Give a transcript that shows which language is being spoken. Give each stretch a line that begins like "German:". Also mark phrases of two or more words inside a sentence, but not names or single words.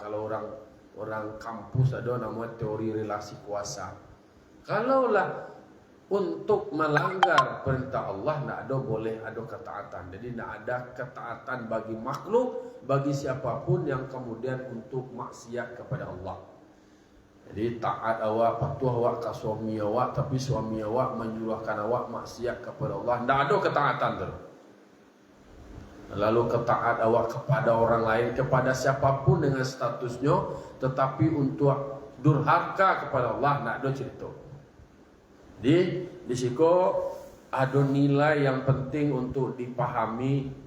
Indonesian: Kalau orang kampus ada namanya teori relasi kuasa. Kalaulah untuk melanggar perintah Allah, nak ada boleh ada ketaatan. Jadi nak ada ketaatan bagi makhluk, bagi siapapun yang kemudian untuk maksiat kepada Allah. Jadi taat awak, patuh awak ke suami awak, tapi suami awak menyuruhkan awak maksiat kepada Allah, tidak ada ketaatan tu. Lalu ketaat awak kepada orang lain, kepada siapapun dengan statusnya, tetapi untuk durhaka kepada Allah, tidak ada cerita. Jadi di situ ada nilai yang penting untuk dipahami.